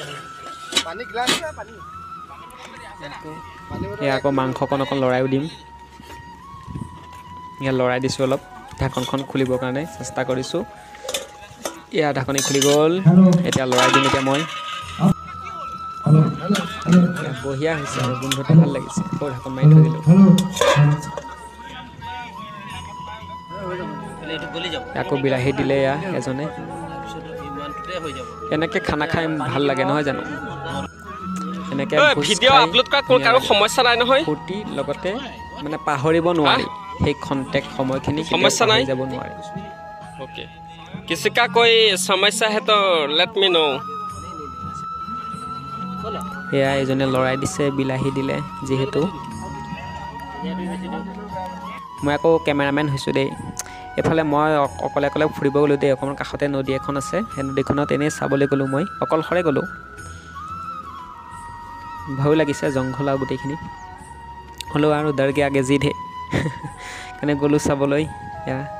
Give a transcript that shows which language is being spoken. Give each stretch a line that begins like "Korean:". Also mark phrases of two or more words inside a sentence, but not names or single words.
Assamese: এয়া আকৌ মাংসকণ অকণ লৰাইও দিম এয়া লৰাই দিছোঁ অলপ ঢাকনখন খুলিবৰ কাৰণে চেষ্টা কৰিছোঁ এয়া ঢাকনি খুলি গ'ল এতিয়া লৰাই দিম এতিয়া মই বঢ়িয়া হৈছে আৰু গোন্ধটো ভাল লাগিছে আকৌ ঢাকন মাৰি থৈ দিলোঁ আকৌ বিলাহী দিলে এয়া এজনে হৈ যাব এনেকৈ খানা খাই ভাল লাগে নহয় জানো এনেকৈ ভিডিঅ' আপলোড কৰা কাৰো সমস্যা নাই নহয় ফূৰ্তি লগতে মানে পাহৰিব নোৱাৰি সেই খন্তেক সময়খিনি সমস্যা নাই যাব নোৱাৰে
Hindi: ओके किसी का कोई समस्या है तो
English: let me know
Assamese: এয়া এজনে লৰাই দিছে বিলাহী দিলে যিহেতু মই আকৌ কেমেৰামেন হৈছোঁ দেই এফালে মই অকলে অকলে ফুৰিব গ'লোঁ দেই অকণমান কাষতে নদী এখন আছে সেই নদীখনত এনেই চাবলৈ গ'লোঁ মই অকলশৰে গ'লোঁ ভয়ো লাগিছে জংঘল আৰু গোটেইখিনি হ'লেও আৰু
Hindi: डरगे आगे जिद है
Assamese: কাৰণে গ'লোঁ চাবলৈ এয়া